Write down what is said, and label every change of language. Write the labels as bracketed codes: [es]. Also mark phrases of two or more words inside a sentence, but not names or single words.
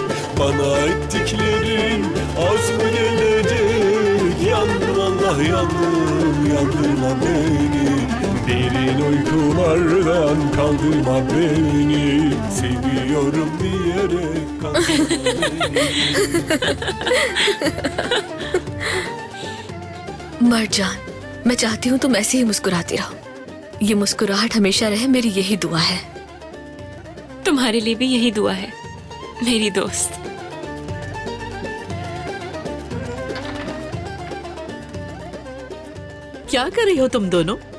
[tr] Bana ettiklerin az mı gelecek? Yandım Allah yandım, yandırma beni. Derin uykulardan kaldırma beni. Seviyorum diyerek kandırma beni. [hi] मरजान, मैं चाहती हूँ तुम ऐसे ही मुस्कुराती रहो। ये मुस्कुराहट हमेशा रहे, मेरी यही दुआ है। तुम्हारे लिए भी यही दुआ है मेरी दोस्त। क्या कर रही हो तुम दोनों?